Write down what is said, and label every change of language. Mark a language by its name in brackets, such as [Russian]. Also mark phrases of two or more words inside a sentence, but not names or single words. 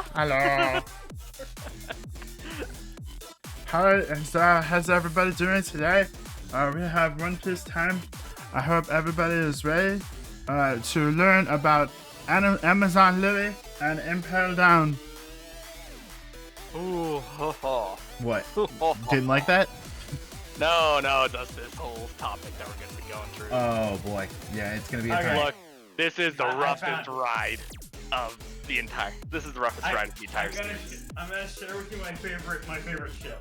[English] Hello. How's everybody doing today? We have One Piece time. I hope everybody is ready to learn about Amazon Lily and Impel Down. Ooh, ho, ho. What? Didn't like that? No, that's this whole topic that we're gonna be going through. Oh boy, yeah, it's gonna be a Look, this is the roughest ride of the entire. This is the roughest ride of the entire series. I'm gonna share with you my favorite ship.